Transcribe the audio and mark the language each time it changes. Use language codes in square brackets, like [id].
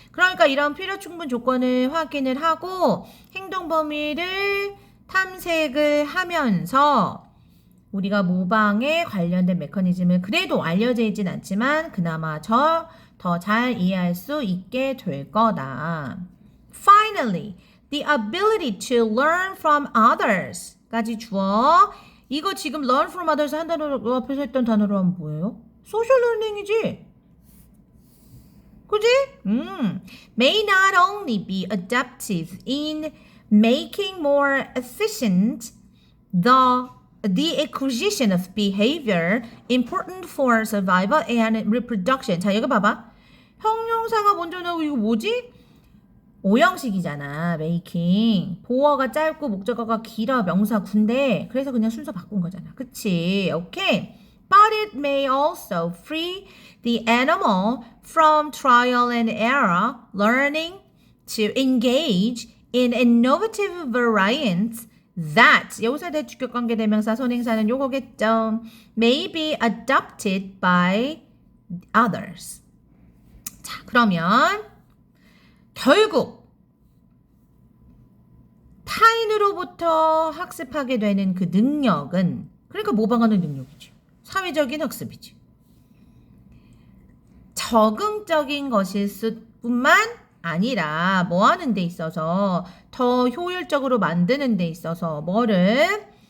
[ko] 그러니까 이런 필요 충분 조건을 확인을 하고 행동 범위를 탐색을 하면서 우리가 모방에 관련된 메커니즘을 그래도 알려져 있진 않지만 그나마 더 잘 이해할 수 있게 될 거다. [en] Finally, the ability to learn from others [ko] 까지 주어. 이거 지금 [en] learn from others [ko] 한 단어로 앞에서 했던 단어로 하면 뭐예요? [en] social learning이지? [ko] 그지? [en] May not only be adaptive in making more efficient the acquisition of behavior important for survival and reproduction. [ko] 자, 여기 봐봐. 형용사가 먼저 나오고 이거 뭐지? 오형식이잖아. making. 보어가 짧고 목적어가 길어. 명사 군데. 그래서 그냥 순서 바꾼 거잖아. 그치? 오케이. [en] but it may also free the animal from trial and error, learning to engage in innovative variants that [ko] 여기서 대 주격 관계 대명사 선행사는 요거겠죠. [en] may be adopted by others. [ko] 자, 그러면 결국 타인으로부터 학습하게 되는 그 능력은 그러니까 모방하는 능력이지. 사회적인 학습이지. 적응적인 것일 뿐만 아니라 뭐 하는 데 있어서 더 효율적으로 만드는 데 있어서 뭐를